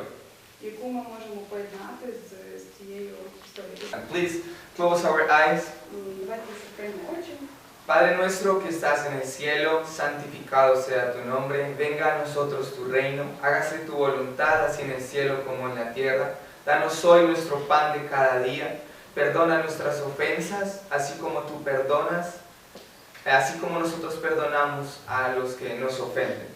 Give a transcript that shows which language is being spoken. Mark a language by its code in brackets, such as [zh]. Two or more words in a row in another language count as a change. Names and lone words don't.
[uk] Яку ми можемо поєднати з цією історією. [en] And please close our eyes. [uk] Давайте закриємо очі. [es] Padre nuestro que estás en el cielo, santificado sea tu nombre, venga a nosotros tu reino, hágase tu voluntad así en el cielo como en la tierra. Danos hoy nuestro pan de cada día, perdona nuestras ofensas, así como nosotros perdonamos a los que nos ofenden.